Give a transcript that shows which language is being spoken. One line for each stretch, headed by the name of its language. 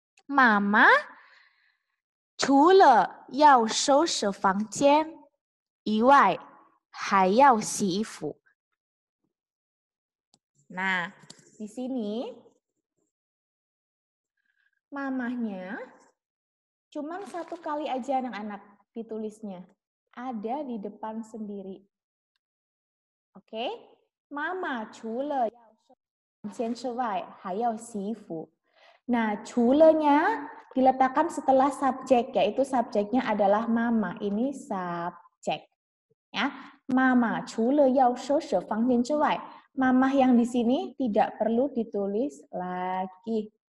Chinese: Mama 除了要收拾房间以外，还要洗衣服。
Indonesian: Nah, di sini mamahnya cuman satu kali aja anak-anak ditulisnya. Ada di depan sendiri. Oke?
Chinese: Mama 除了要收拾房间之外，还要洗衣服。
Indonesian: Nah, 除了nya diletakkan setelah subjek, yaitu subjeknya adalah mama. Ini subjek. Ya, mama
Chinese: 除了要收拾房间之外,
Indonesian: mama yang di sini tidak perlu ditulis lagi.